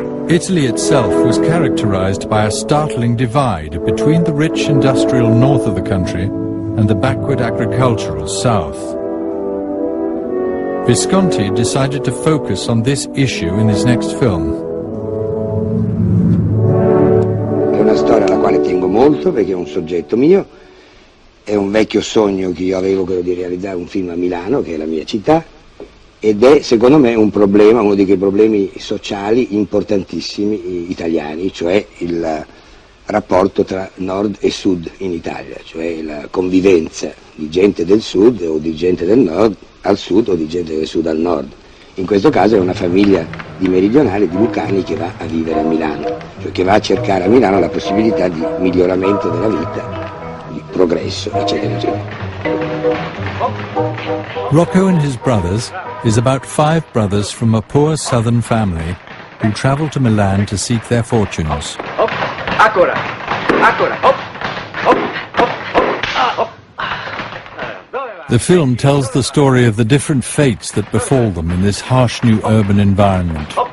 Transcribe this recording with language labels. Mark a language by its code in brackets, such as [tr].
[en] Italy itself was characterized by a startling divide between the rich industrial north of the country and the backward agricultural south. Visconti decided to focus on this issue in his next film. [it] È una storia alla quale tengo molto perché è un soggetto mio, è un vecchio sogno che io avevo, quello di realizzare un film a Milano, che è la mia città, ed è secondo me un problema, uno di quei problemi sociali importantissimi italiani, cioè il rapporto tra nord e sud in Italia, cioè la convivenza di gente del sud o di gente del nord al sud o di gente del sud al nord. In questo caso è una famiglia di meridionali, di lucani, che va a vivere a Milano, cioè che va a cercare a Milano la possibilità di miglioramento della vita, di progresso, eccetera, eccetera. [en] Rocco and his brothers is about 5 brothers from a poor southern family who travel to Milan to seek their fortunes. [it] Ancora, hop, hop, hop, hop. [en] The film tells the story of the different fates that befall them in this harsh new urban environment.